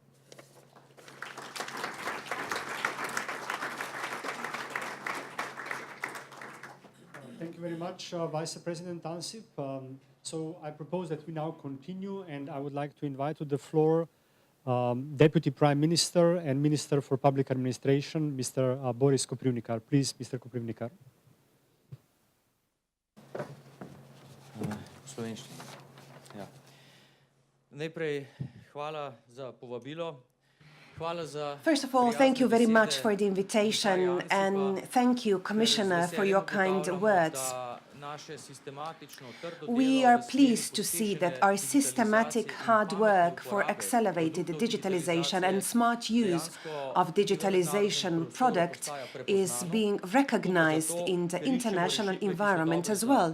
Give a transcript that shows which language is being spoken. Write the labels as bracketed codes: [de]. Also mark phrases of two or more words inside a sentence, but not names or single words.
[en] Thank you very much, Vice President Ansip. So I propose that we now continue, and I would like to invite to the floor Deputy Prime Minister and Minister for Public Administration, Mr. Boris Koprivnikar. Please, Mr. Koprivnikar. [sl] Slovenščina. Ja. Najprej hvala za povabilo. [en] First of all, thank you very much for the invitation, and thank you, Commissioner, for your kind words. We are pleased to see that our systematic hard work for accelerated digitalization and smart use of digitalization products is being recognized in the international environment as well.